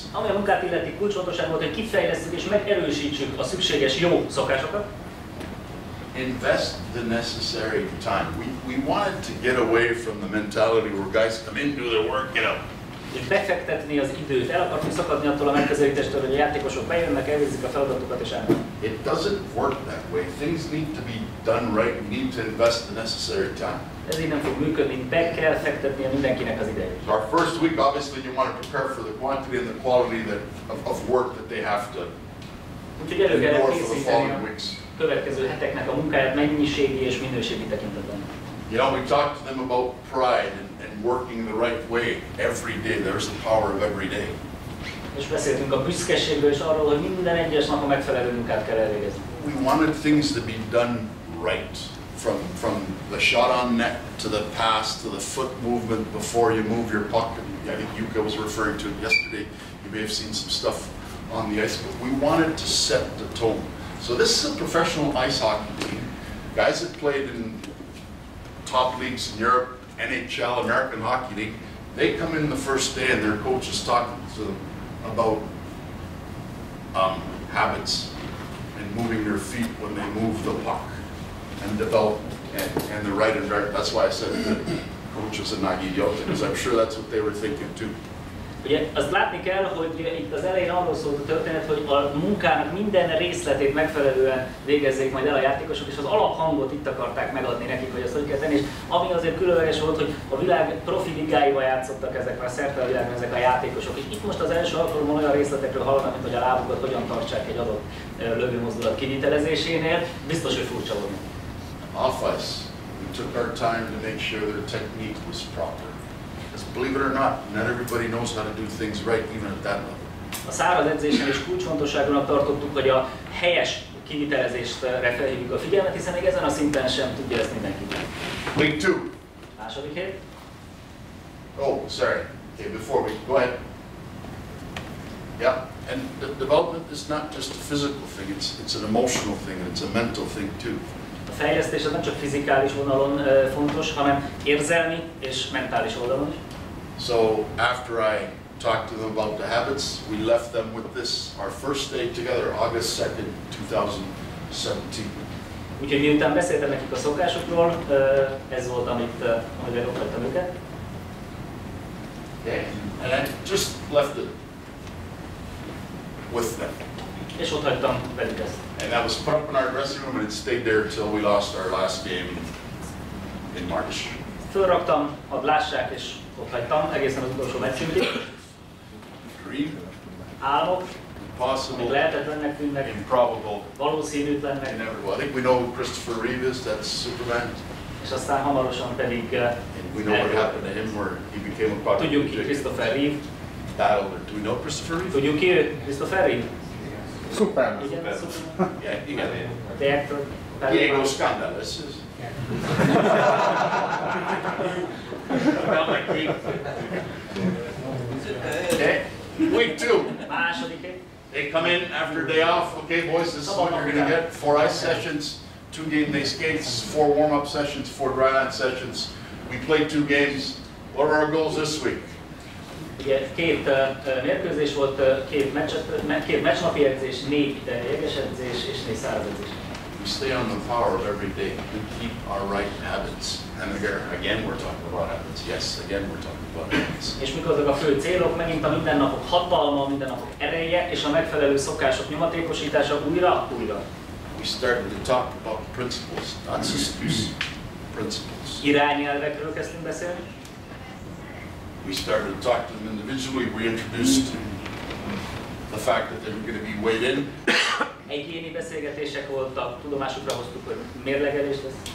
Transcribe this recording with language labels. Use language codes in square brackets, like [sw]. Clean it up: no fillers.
[hu] Ami a munkát illeti, kulcsfontosság volt, hogy kifejlesszük és megerősítsük a szükséges jó szokásokat. [en] Invest the necessary time. We wanted to get away from the mentality where guys come in, do their work, get out. [hu] És befektetni az időt. El akartunk szakadni attól a megközelítéstől, hogy a játékosok bejönnek, elvégzik a feladatokat és elmennek. [en] It doesn't work that way. Things need to be done right. We need to invest the necessary time. [hu] Ez így nem fog működni, be kell fektetnie mindenkinek az idejét. [en] Our first week, obviously, you want to prepare for the quantity and the quality of work that they have to [hu] Úgyhogy elő kell [en] ignore for the [hu] készíteni [en] following [hu] a [en] weeks. [hu] következő heteknek a munkáját mennyiségi és minőségi tekintetben. [en] You know, we talked to them about pride and working the right way every day. There's the power of every day. [hu] És beszéltünk a büszkeségről és arról, hogy minden egyes nap a megfelelő munkát kell elvégezni. [en] We wanted things to be done right. From the shot on net to the pass to the foot movement before you move your puck. I think Yuka was referring to it yesterday. You may have seen some stuff on the ice, but we wanted to set the tone. So this is a professional ice hockey team. Guys that played in top leagues in Europe, NHL, American Hockey League, they come in the first day and their coach is talking to them about habits and moving their feet when they move the puck and develop and the right environment. That's why I said the coach was a [hu] Nagy idiota, [en] because I'm sure that's what they were thinking too. [hu] Ugye azt látni kell, hogy itt az elején arról szólt a történet, hogy a munkának minden részletét megfelelően végezzék majd el a játékosok, és az alaphangot itt akarták megadni nekik, hogy azt hogy kell tenni, és ami azért különleges volt, hogy a világ profi ligáival játszottak ezek már szerte a világon ezek a játékosok, és itt most az első alkalommal olyan részletekről hallanak, mint hogy a lábukat hogyan tartsák egy adott lövőmozdulat kivitelezésénél, biztos, hogy furcsa volt. [en] Off ice, we took our time to make sure their technique was proper. Because believe it or not everybody knows how to do things right, even at that level. [hu] A száraz edzésen is kulcsfontosságúnak tartottuk, hogy a helyes kivitelezésre felhívjuk a figyelmet, hiszen még ezen a szinten sem tudja ezt mindenki. [en] Week 2. [hu] Második hét. [en] Oh, sorry. Okay, before we go ahead. Yeah, and the development is not just a physical thing; it's an emotional thing, and it's a mental thing too. [hu] A fejlesztés az nem csak fizikális vonalon fontos, hanem érzelmi és mentális oldalon is. [en] So after I talked to them about the habits, we left them with this, our first day together, August 2nd, 2017. [hu] Úgyhogy miután beszéltem nekik a szokásokról, ez volt, amivel ott hagytam őket. [en] And I just left it with them. [hu] És ott hagytam velük ezt. [en] And that was put up in our dressing room, and it stayed there till we lost our last game in March. [hu] Fölraktam, hadd lássák, és ott hagytam egészen az utolsó meccsünkig. [en] Dream, [hu] Álmok, [en] impossible, [hu] amik lehetetlennek tűnnek, [en] improbable, [hu] valószínűtlennek, [en] inevitable. I think we know who Christopher Reeve is, that's Superman. [hu] és aztán hamarosan pedig [en] And we know what happened to him where he became a part of [hu] tudjuk ki [en] the Christopher Reeve. battle. Do we know Christopher Reeve? [hu] Tudjuk ki ő? Christopher Reeve? [en] Superman. [hu] Igen, Superman. [en] Yeah, you got it. The actor. Diego Scandal, this is. Okay, week 2. [hu] Második hét. [en] They come in after a day off. Okay, boys, this is what you're going to get. 4 ice sessions, 2 game day skates, 4 warm-up sessions, 4 dry land sessions. We played 2 games. What are our goals this week? [hu] Ugye 2 mérkőzés volt, 2 meccsnapi edzés, 4 jeges edzés és 4 száraz edzés. [en] We stay on the power of every day. We keep our right habits. And again, we're talking about habits. Yes, again, we're talking about habits. [hu] És mik azok a fő célok? Megint a mindennapok hatalma, a mindennapok ereje és a megfelelő szokások nyomatékosítása újra. [en] We started to talk about principles, not systems, principles. [hu] Irányelvekről kezdtünk beszélni. [en] We started to talk to them individually. We introduced the fact that they were going to be weighed in. [hu] Egyéni beszélgetések voltak, tudomásukra hoztuk, hogy mérlegelés lesz.